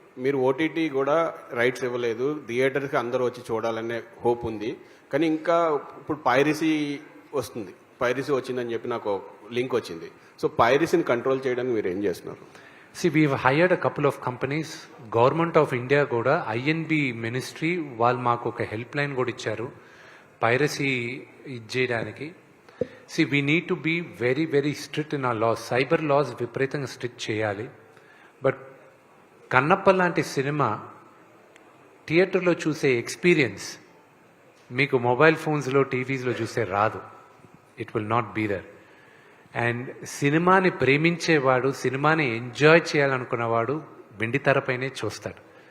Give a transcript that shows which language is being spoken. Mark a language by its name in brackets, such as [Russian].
[Telugu] మీరు ఓటీటీ కూడా రైట్స్ ఇవ్వలేదు, థియేటర్కి అందరూ వచ్చి చూడాలనే హోప్ ఉంది. కానీ ఇంకా ఇప్పుడు పైరసీ వస్తుంది, పైరసీ వచ్చిందని చెప్పి నాకు లింక్ వచ్చింది. సో పైరసీని కంట్రోల్ చేయడానికి మీరు ఏం చేస్తున్నారు? [English] See, we've hired a couple of companies. [Telugu] Government of India కూడా INB మినిస్ట్రీ వాళ్ళు మాకు ఒక హెల్ప్ లైన్ కూడా ఇచ్చారు పైరసీ ఇది చేయడానికి. [English] See, we need to be very, very strict in our laws. [Telugu] Cyber laws విపరీతంగా స్ట్రిక్ట్ చేయాలి. బట్ కన్నప్ప లాంటి సినిమా థియేటర్లో చూసే ఎక్స్పీరియన్స్ మీకు మొబైల్ ఫోన్స్లో, టీవీస్లో చూసే రాదు. [English] It will not be there. [Telugu] And సినిమాని ప్రేమించేవాడు, సినిమాని ఎంజాయ్ చేయాలనుకున్నవాడు వెండితెరపైనే చూస్తాడు.